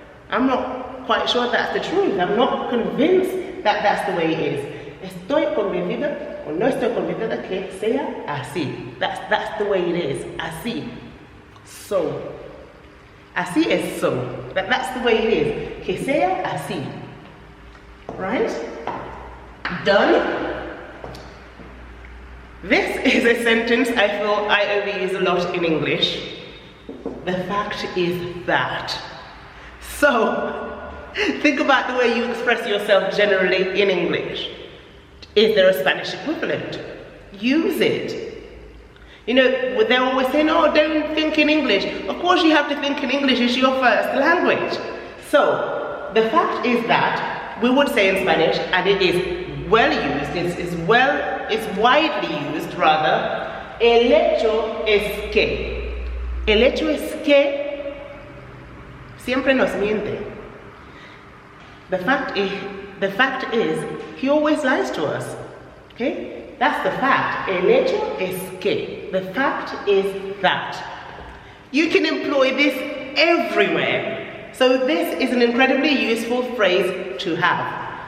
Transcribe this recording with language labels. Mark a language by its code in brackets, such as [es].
[en] I'm not quite sure that's the truth. I'm not convinced that that's the way it is. [es] Estoy convencida o no estoy convencida que sea así. [en] That's the way it is. Así. So. [es] Así es [en] so. That's the way it is. [es] Que sea así. [en] Right? Done? This is a sentence I feel I overuse a lot in English. The fact is that. So, think about the way you express yourself generally in English. Is there a Spanish equivalent? Use it. You know, they're always saying, oh, don't think in English. Of course you have to think in English, it's your first language. So, the fact is that we would say in Spanish, and it is well used, it's widely used rather, [es] el hecho es que. El hecho es que siempre nos miente. [en] The fact is, he always lies to us. Okay? That's the fact. [es] El hecho es que. [en] The fact is that. You can employ this everywhere. So this is an incredibly useful phrase to have.